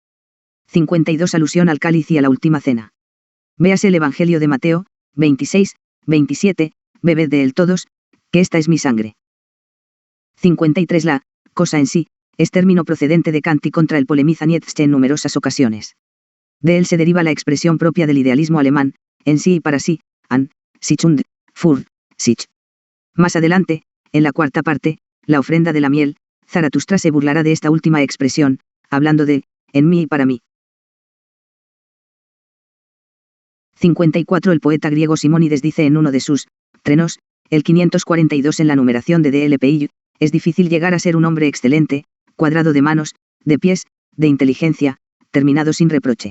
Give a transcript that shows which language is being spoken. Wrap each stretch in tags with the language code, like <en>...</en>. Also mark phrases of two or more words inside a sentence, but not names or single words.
<es>52 Alusión al cáliz y a la última cena. Véase el Evangelio de Mateo, 26, 27, bebed de él todos, que esta es mi sangre. 53 La cosa en sí, es término procedente de Kant y contra el polemiza Nietzsche en numerosas ocasiones. De él se deriva la expresión propia del idealismo alemán, en sí y para sí,</es> <de>an, sich und, für, sich.</de> <es>Más adelante, en la cuarta parte, la ofrenda de la miel, Zaratustra se burlará de esta última expresión, hablando de, en mí y para mí. 54 El poeta griego Simónides dice en uno de sus trenos, el 542 en la numeración de DLPI, es difícil llegar a ser un hombre excelente, cuadrado de manos, de pies, de inteligencia, terminado sin reproche.</es>